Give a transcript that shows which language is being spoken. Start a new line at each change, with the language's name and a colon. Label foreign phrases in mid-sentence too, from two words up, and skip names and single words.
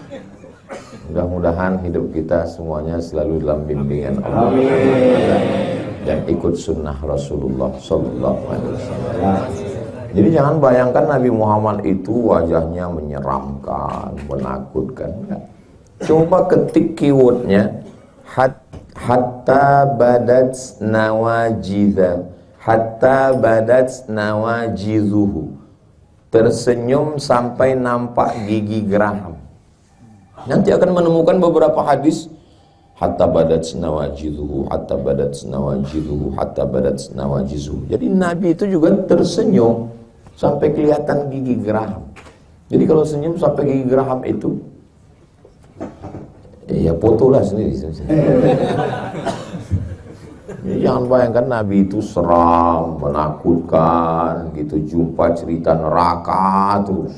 Indonesian: Mudah-mudahan hidup kita semuanya selalu dalam bimbingan Allah. dan ikut sunnah Rasulullah
Arabic: صلى الله عليه وسلم.
Indonesian: Jadi jangan bayangkan Nabi Muhammad itu wajahnya menyeramkan, menakutkan. Enggak. Coba ketik keywordnya
Arabic: حتى بدت نواجذه, حتى بدت نواجذه,
Indonesian: tersenyum sampai nampak gigi geraham. Nanti akan menemukan beberapa hadis
Arabic: حتى بدت نواجذه, حتى بدت نواجذه, حتى بدت نواجذه.
Indonesian: Jadi Nabi itu juga tersenyum sampai kelihatan gigi geraham. Jadi kalau senyum sampai gigi geraham itu, ya fotolah sendiri. Jadi jangan bayangkan Nabi itu seram, menakutkan, gitu, jumpa cerita neraka terus.